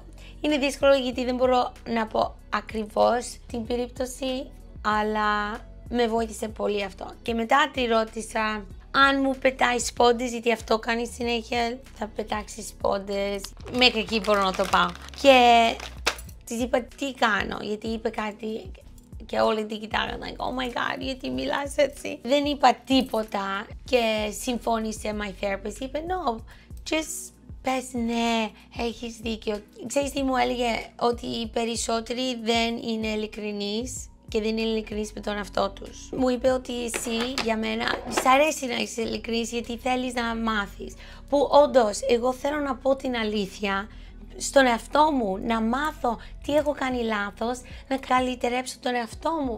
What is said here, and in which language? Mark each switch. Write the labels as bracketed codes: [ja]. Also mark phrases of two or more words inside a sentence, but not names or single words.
[el] Είναι δύσκολο γιατί δεν μπορώ να πω ακριβώς την περίπτωση, αλλά με βοήθησε πολύ αυτό. Και μετά τη ρώτησα αν μου πετάει σπόντες, γιατί αυτό κάνει συνέχεια, θα πετάξει σπόντες, μέχρι εκεί μπορώ να το πάω. Και της είπα τι κάνω, γιατί είπε κάτι και όλοι την κοιτάγανε, [en] like, oh my god, [el] γιατί μιλάς έτσι. Δεν είπα τίποτα και συμφώνησε [en] my therapist, [el] είπε [en] no, just [el] πες ναι, έχεις δίκιο. Ξέρεις τι μου έλεγε, ότι οι περισσότεροι δεν είναι ειλικρινείς και δεν είναι ειλικρινείς με τον εαυτό τους. Μου είπε ότι εσύ για μένα, σ' αρέσει να είσαι ειλικρινής γιατί θέλεις να μάθεις. Που όντως, εγώ θέλω να πω την αλήθεια στον εαυτό μου, να μάθω τι έχω κάνει λάθος, να καλυτερέψω τον εαυτό μου.